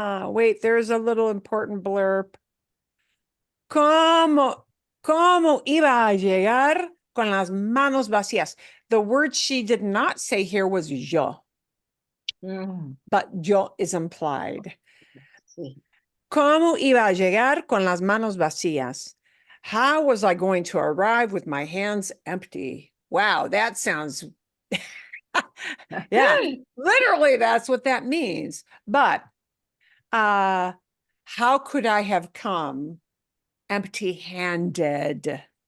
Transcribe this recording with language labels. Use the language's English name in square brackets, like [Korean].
[English] Wait, there's a little important blurb. [Spanish] ¿Cómo iba a llegar con las manos vacías? [English] The word she did not say here was yo, but yo is implied. [Spanish] ¿Cómo iba a llegar con las manos vacías? [English] How was I going to arrive with my hands empty? Wow, that sounds, yeah, literally that's what that means. But how could I have come empty-handed?